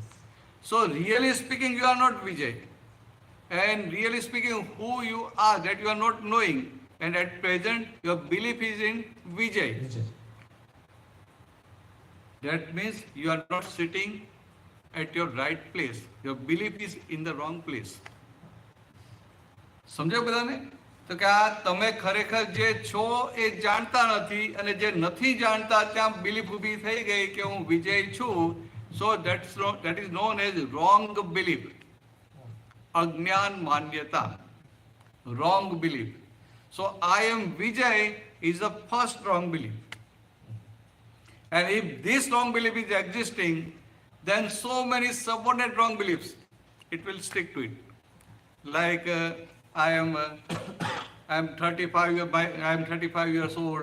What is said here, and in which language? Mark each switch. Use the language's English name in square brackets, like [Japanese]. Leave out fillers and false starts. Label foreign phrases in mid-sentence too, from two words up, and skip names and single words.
[English] So really speaking you are not Vijay. And really speaking who you are, that you are not knowing. And at present your belief is in Vijay. Vijay. That means you are not sitting at your right place. Your belief is in the wrong place. [Gujarati] સમજાયું બધાને? તો કે આ તમે ખરેખર જે છો એ જાણતા નથી અને જે નથી જાણતા ત્યાં [English] બિલીફ ઊભી [Gujarati] થઈ ગઈ કે હું વિજય છું. [English] સો that is known as wrong belief. [Gujarati] અજ્ઞાન માન્યતા, [English] wrong belief. So I am Vijay is the first wrong belief. And if this wrong belief is existing, then so many subordinate wrong beliefs, it will stick to it. Like I am 35 years old.